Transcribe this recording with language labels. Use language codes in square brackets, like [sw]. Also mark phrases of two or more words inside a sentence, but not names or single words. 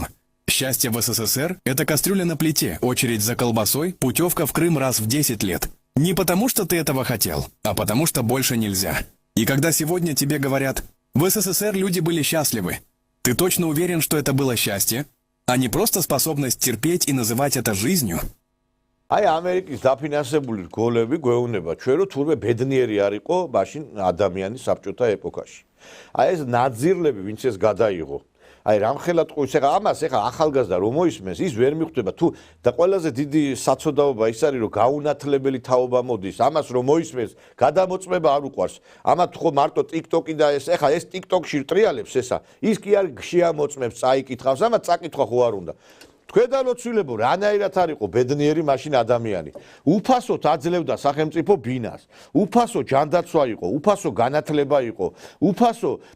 [ru] Счастье в СССР — это кастрюля на плите, очередь за колбасой, путевка в Крым раз в 10 лет. Не потому, что ты этого хотел, а потому, что больше нельзя. И когда сегодня тебе говорят «в СССР люди были счастливы», ты точно уверен, что это было счастье, а не просто способность терпеть и называть это жизнью? [ka] აი ამერიკის დაფინანსებული რგოლები გვეუბნება ჩვენ რომ თურმე ბედნიერი არ იყო მაშინ ადამიანის საბჭოთა ეპოქაში. აი ეს ნაძირლები ვინც ეს გადაიღო. აი რამხელა ტყუის ეხა ამას ეხა ახალგაზრდა რომ მოისმენს ის ვერ მიხვდება თუ და ყველაზე დიდი საცოდაობა ის არის რომ გაუნათლებელი თაობა მოდის ამას რომ მოისმენს გადამოწმება არ უყვარს ამათ ხო მარტო TikTok-ი და ეს ეხა ეს TikTok-ში ტრიალებს ესა ის კი არ შეამოწმებს წაიკითხავს ამათ წაკითხვა ხო არ უნდა თქვენ ლოცვილებო რანაირად არ იყო ბედნიერი მაშინ ადამიანი უფასოდ აძლევდა სახელმწიფო ბინას უფასო ჯანდაცვა იყო უფასო განათლება იყო უფასო